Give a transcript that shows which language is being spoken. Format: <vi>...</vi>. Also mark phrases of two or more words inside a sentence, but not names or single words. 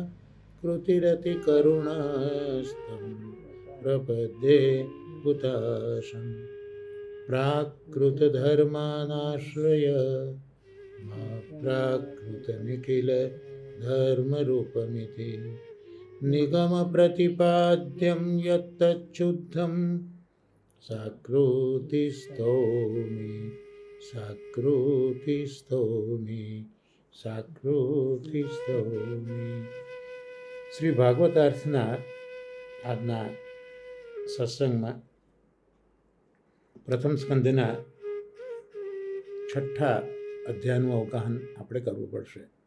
<sa>कृतिरतिकरुणस्तं प्रपद्ये हुताशं प्राकृतधर्मानाश्रय मा प्राकृतनिखिलधर्मरूपमिति निगमप्रतिपाद्यं यत्तच्छुद्धं साकृतिस्थौमि साकृतिस्थौमि સાકૃતિસ્તૌમિ.</sa> <gu>શ્રી ભાગવતાર્થના આજના સત્સંગમાં પ્રથમ સ્કંદના 6ઠ્ઠા અધ્યાયનું અવગાહન આપણે કરવું પડશે.</gu>